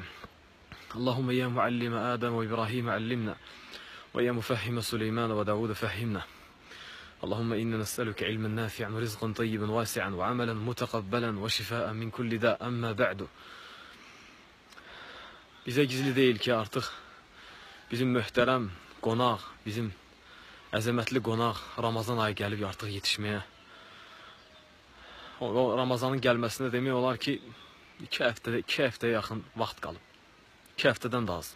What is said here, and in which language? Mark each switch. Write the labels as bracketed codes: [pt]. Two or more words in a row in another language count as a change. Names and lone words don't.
[ar] اللهم يا معلم آدم وإبراهيم علمنا، ويا مفهم سليمان وداود فهمنا. اللهم إنا نسألك علما نافعا ورزقا طيبا واسعا وعملا متقبلا وشفاء من كل داء. أما بعد. [az] Bize gizli değil ki artık bizim möhtərəm qonaq, bizim əzəmətli qonaq Ramazan ayı gəlib artıq yetişməyə. O Ramazanın gəlməsinə demək olar ki 2 həftəyə yaxın vaxt qalıb. 2 həftədən də az.